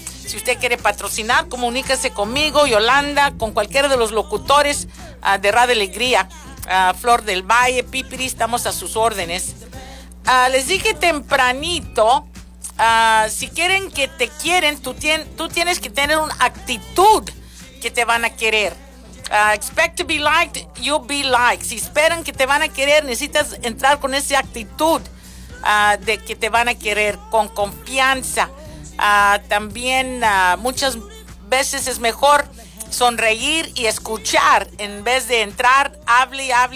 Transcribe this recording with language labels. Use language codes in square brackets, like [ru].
[es] Si usted quiere patrocinar, comuníquese conmigo, Yolanda, con cualquiera de los locutores de Radio Alegría, Flor del Valle, Pipiri, estamos a sus órdenes. Les dije tempranito, si quieren que te quieren, tú tienes que tener una actitud que te van a querer. [en] Expect to be liked, you'll be liked. [es] Si esperan que te van a querer, necesitas entrar con esa actitud de que te van a querer, con confianza. También muchas veces es mejor sonreír y escuchar en vez de entrar, hable.